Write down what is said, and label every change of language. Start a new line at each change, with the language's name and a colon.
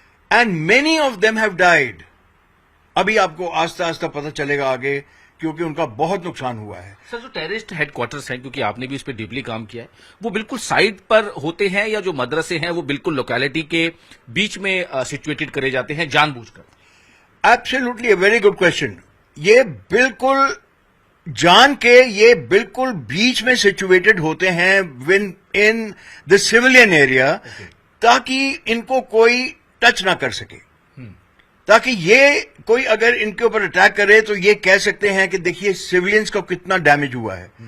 English: And many of them have died.
Urdu: ابھی آپ کو آہستہ آہستہ پتہ چلے گا آگے, کیونکہ ان کا بہت نقصان ہوا ہے. سر, جو ٹیررسٹ ہیڈ کوارٹرز ہیں, کیونکہ آپ نے بھی اس پہ ڈیپلی کام کیا ہے, وہ بالکل سائڈ پر ہوتے ہیں یا جو مدرسے ہیں وہ بالکل لوکیلٹی کے بیچ میں سچویٹڈ کرے جاتے ہیں جان بوجھ کر؟
English: Absolutely a very good question.
Urdu: یہ بالکل جان کے یہ بالکل بیچ میں سچویٹڈ ہوتے ہیں
English: in the civilian area,
Urdu: تاکہ ان کو کوئی ٹچ نہ کر سکے, تاکہ یہ کوئی اگر ان کے اوپر اٹیک کرے تو یہ کہہ سکتے ہیں کہ دیکھیے سویلینز کا کتنا ڈیمیج ہوا ہے.